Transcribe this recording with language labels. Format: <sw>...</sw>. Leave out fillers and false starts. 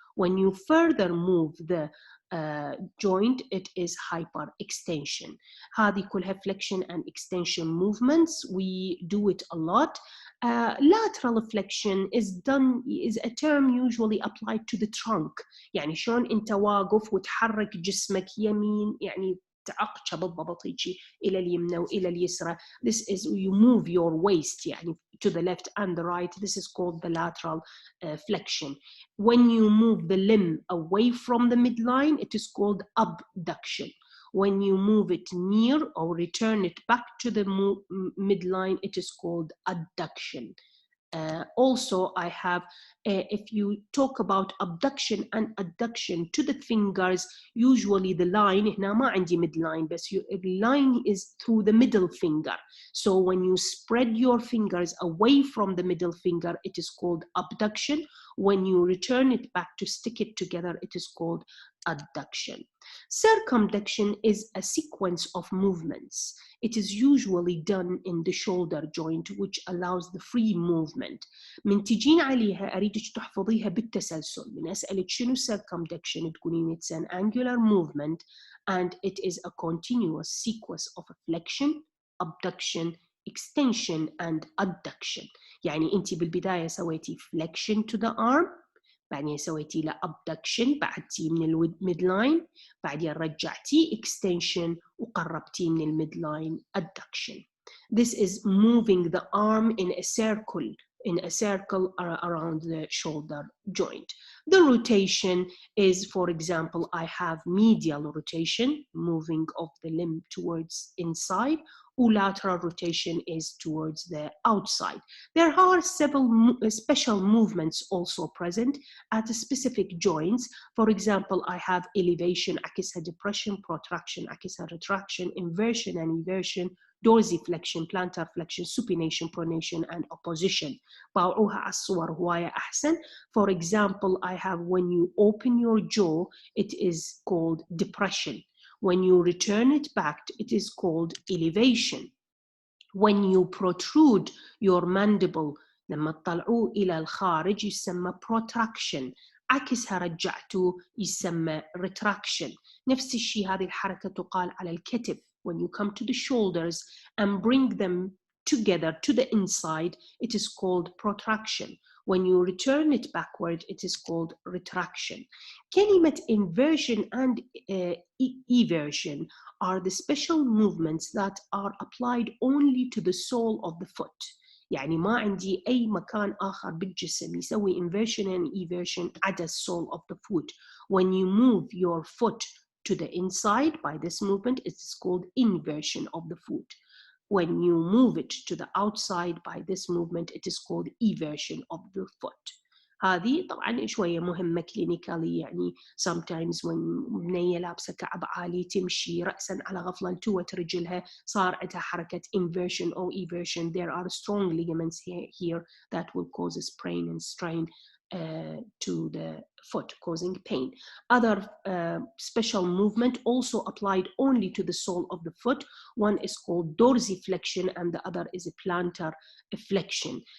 <en>When you further move the joint, it is hyperextension.</en> <ar>هذه كلها</ar> <en>flexion and extension movements. We do it a lot. Lateral flexion is a term usually applied to the trunk.</en> <ar>يعني شلون انت واقف وتحرك جسمك يمين يعني تعقشه بالضبط هيجي الى اليمنى والى اليسرى.</ar> <en>This is you move your waist يعني to the left and the right. This is called the lateral flexion. When you move the limb away from the midline, it is called abduction. When you move it near or return it back to the midline, it is called adduction. Also, I have, if you talk about abduction and adduction to the fingers, usually the line,</en> <ar>هنا ما عندي</ar> <en>midline, but the line is through the middle finger. So when you spread your fingers away from the middle finger, it is called abduction. When you return it back to stick it together, it is called adduction. Circumduction is a sequence of movements. It is usually done in the shoulder joint, which allows the free movement.</en> <ar>من تجين عليها أريدك تحفظيها بالتسلسل. من أسألك شنو</ar> <en>circumduction</en> <ar>تقولين</ar> <en>it's an angular movement and it is a continuous sequence of flexion, abduction, extension and adduction.</en> <ar>يعني أنت بالبداية سويتي</ar> <en>flexion to the arm،</en> <ar>بعدين سويتي له abduction بعدتي من الميدلاين، بعدين رجعتي extension وقربتي من الميدلاين adduction.</ar> <en>This is moving the arm in a circle around the shoulder joint. The rotation is, for example, I have medial rotation, moving of the limb towards inside, lateral rotation is towards the outside. There are several special movements also present at specific joints. For example, I have elevation, عكسها depression, protraction, عكسها retraction, inversion and eversion, dorsiflexion, plantar flexion, supination, pronation, and opposition.</en> <ar>باوعوها على الصور هواية أحسن.</ar> <en>For example, I have when you open your jaw, it is called depression. When you return it back, it is called elevation. When you protrude your mandible,</en> <ar>لما تطلعوه إلى الخارج يسمى</ar> <en>protraction.</en> <ar>عكسها رجعتوه يسمى retraction. نفس الشيء هذه الحركة تقال على الكتف.</ar> <en>When you come to the shoulders and bring them together to the inside, it is called protraction. When you return it backward, it is called retraction. كلمة inversion and eversion are the special movements that are applied only to the sole of the foot.</en> <ar>يعني ما عندي أي مكان آخر بالجسم يسوي inversion and eversion عدا sole of the foot.</ar> <en>When you move your foot to the inside by this movement, it is called inversion of the foot. When you move it to the outside by this movement, it is called eversion of the foot.</en> <ar>هذه طبعا شوية مهمة كلينيكالي. يعني</ar> <en>sometimes when</en> <ar>بنية لابسة كعب عالي تمشي رأسا على غفلة التوت رجلها صار عندها حركة inversion or eversion.</ar> <en>There are strong ligaments here that will cause a sprain and strain to the foot, causing pain. Other special movement also applied only to the sole of the foot. One is called dorsiflexion and the other is a plantar flexion.</en>